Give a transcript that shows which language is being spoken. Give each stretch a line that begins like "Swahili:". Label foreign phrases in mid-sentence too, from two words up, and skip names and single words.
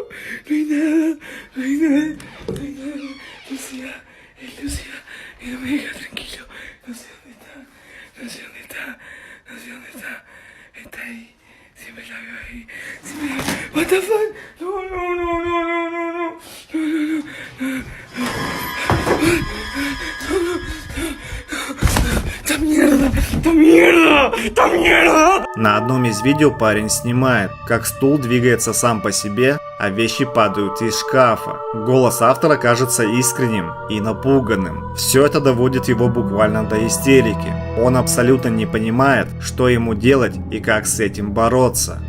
Spanish: no hay nada, no hay nada, no hay nada. Lucía, y no me deja tranquilo. No sé dónde está, no sé dónde está, no sé dónde está. Está ahí, siempre la veo ahí, siempre la veo.
English: What the fuck?
Spanish: No. ¡Esta mierda!
Russian: На одном из видео парень снимает, как стул двигается сам по себе, а вещи падают из шкафа. Голос автора кажется искренним и напуганным. Все это доводит его буквально до истерики. Он абсолютно не понимает, что ему делать и как с этим бороться.